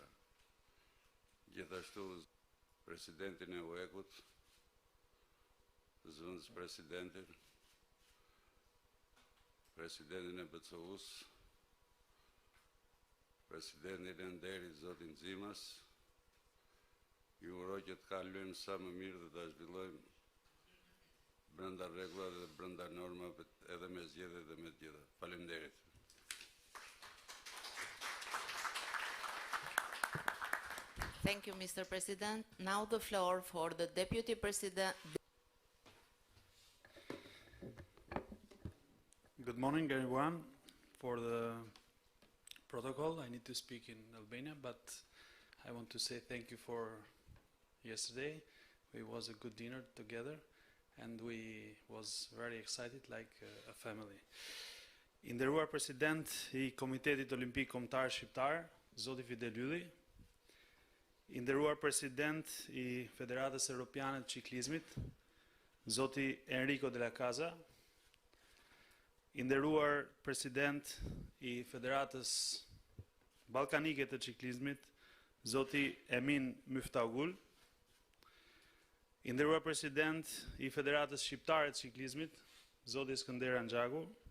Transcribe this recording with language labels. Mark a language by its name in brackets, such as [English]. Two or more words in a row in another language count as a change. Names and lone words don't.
[Albanian] Gjithashtu Presidentin e UEK-ut, zëvendës Presidentin, Presidentin e BCU-s, Presidentin e nderit zotin Zimas, ju uroj që të kalojmë sa më mirë dhe ta zhvillojmë brenda rregullave dhe brenda normave edhe me zgjedhje dhe me të gjitha. Faleminderit. [English] Thank you, Mr. President. Now the floor for the Deputy President. Good morning, everyone. For the protocol, I need to speak in Albania, but I want to say thank you for yesterday. It was a good dinner together, and we was very excited like a family. [Albanian] I nderuar President I Komitetit Olimpik Kombëtar Shqiptar, Zoti Fidel Ylli, I nderuar President I Federatës Europiane të Çiklizmit, Zoti Enrico Della Casa, I nderuar President I Federatës Ballkanike të Çiklizmit, Zoti Emin Myftagul, I nderuar President I Federatës Shqiptare të Çiklizmit, Zoti Skanderan Gjaku,